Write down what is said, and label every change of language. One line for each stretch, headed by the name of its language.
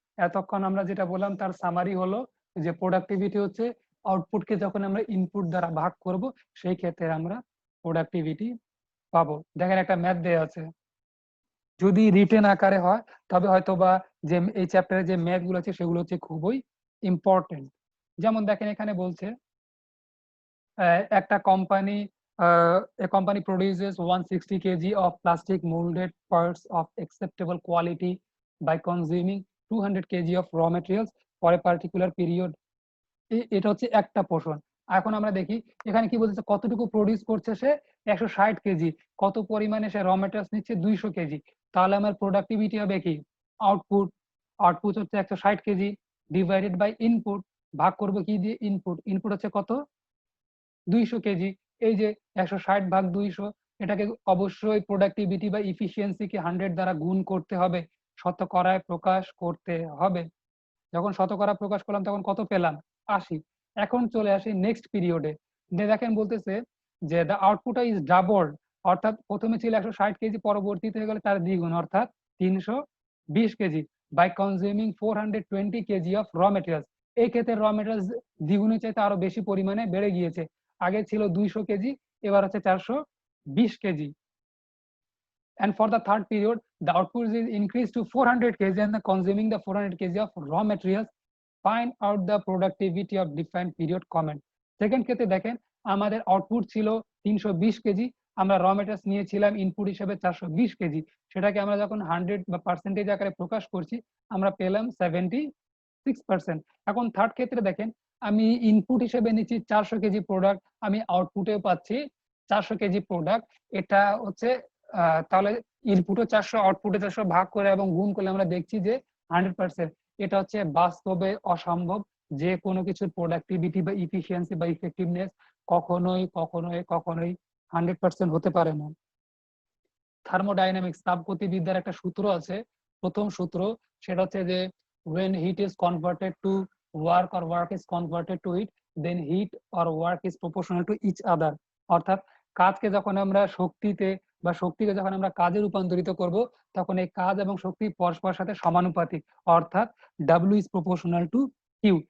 Bangla: এতক্ষণ আমরা যেটা বললাম তার সামারি হলো যে প্রোডাক্টিভিটি হচ্ছে আউটপুটকে যখন আমরা ইনপুট দ্বারা ভাগ করব সেই ক্ষেত্রে আমরা প্রোডাক্টিভিটি পাবো। দেখেন একটা ম্যাথ দেয়া আছে, যদি রিটেন আকারে হয় তবে হয়তোবা যে এই চ্যাপ্টারে যে ম্যাথ গুলো আছে সেগুলো হচ্ছে খুবই ইম্পর্টেন্ট। যেমন দেখেন এখানে বলছে একটা company
English: a company produces 160 kg of plastic molded parts of acceptable quality by consuming 200 kg of raw materials for a particular period.
Bangla: এটা হচ্ছে একটা পোর্শন। এখন আমরা দেখি এখানে কি বলছে, কতটুকু প্রডিউস করছে সে 160 কেজি, কত পরিমাণে সে র ম্যাটেরিয়ালস নিচ্ছে 200 কেজি। তাহলে আমার প্রোডাক্টিভিটি হবে কি, আউটপুট, আউটপুট হচ্ছে 160 কেজি ডিভাইডেড বাই ইনপুট, ভাগ করব কি দিয়ে, ইনপুট, ইনপুট হচ্ছে কত 200 কেজি। এই যে 160 ভাগ 200, এটাকে অবশ্যই প্রোডাক্টিভিটি বা ইফিসিয়েন্সিকে 100 দ্বারা গুণ করতে হবে, শতকরায় প্রকাশ করতে হবে। যখন শতকরা প্রকাশ করলাম তখন কত পেলাম, 80। এখন চলে আসি নেক্সট পিরিয়ডে, দেখেন বলতেছে যে
English: the output is double,
Bangla: অর্থাৎ প্রথমে ছিল 160 কেজি, পরবর্তীতে হয়ে গেলে তার দ্বিগুণ অর্থাৎ 320 KG
English: by consuming
Bangla: 420 KG of raw materials. এই ক্ষেত্রে র মেটেরিয়ালস দ্বিগুণের চাইতে আরো বেশি পরিমাণে বেড়ে গিয়েছে, আগে ছিল 200 কেজি, এবার হচ্ছে 420 KG.
English: And for the third period, the output is increased to 400 kg and consuming the 400 kg of raw materials. Find out the productivity of defined period. Comment.
Bangla: Second ক্ষেত্রে দেখেন আমাদের আউটপুট ছিল 320 কেজি, আমরা raw materials নিয়েছিলাম input হিসেবে 420 KG, সেটাকে আমরা যখন 100 বা পার্সেন্টেজ আকারে প্রকাশ করছি আমরা পেলাম 76%। এখন থার্ড ক্ষেত্রে দেখেন আমি ইনপুট হিসেবে নিচ্ছি 400 কেজি প্রোডাক্ট, আমি আউটপুটে পাচ্ছি 400 কেজি প্রোডাক্ট। এটা হচ্ছে তাহলে ইনপুটও 400 আউটপুটে 400 ভাগ করে এবং গুণ করলে আমরা দেখছি যে 100%। এটা হচ্ছে বাস্তবে অসম্ভব, যে কোনো কিছুর প্রোডাক্টিভিটি বা ইফিসিয়েন্সি বা ইফেক্টিভনেস কখনোই কখনোই কখনোই 100% হতে পারে না। থার্মোডাইনামিক্স, তাপগতিবিদ্যার একটা সূত্র আছে, প্রথম সূত্র, সেটা হচ্ছে যে
English: when heat is converted to work or work is converted to heat, then heat or work is proportional to each other.
Bangla: অর্থাৎ কাজকে যখন আমরা শক্তিতে বা শক্তিকে যখন আমরা কাজে রূপান্তরিত করব, তখন এই কাজ এবং শক্তি পরস্পরের সাথে সমানুপাতিক, অর্থাৎ
English: W is proportional to Q।